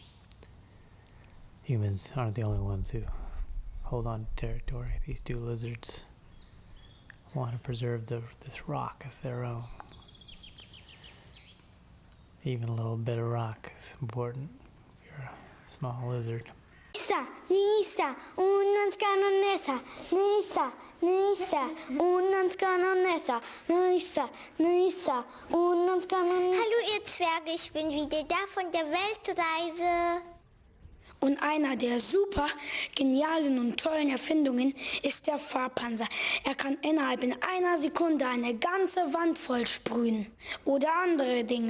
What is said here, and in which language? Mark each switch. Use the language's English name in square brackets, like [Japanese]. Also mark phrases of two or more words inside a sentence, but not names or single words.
[English] Humans aren't the only ones who hold on to territory. These two lizards want to preserve this rock as their own. Even a little bit of rock is important if you're a small lizard. Nisa, unans kanonesa, Nisa, Nisa, unans kanonesa, Nisa, Nisa, unans kanonesa. [German] Hallo ihr Zwerge, ich bin wieder da von der Weltreise. Und einer der super genialen und tollen Erfindungen ist der Farbpanzer. Er kann innerhalb in einer Sekunde eine ganze Wand voll sprühen. Oder andere Dinge.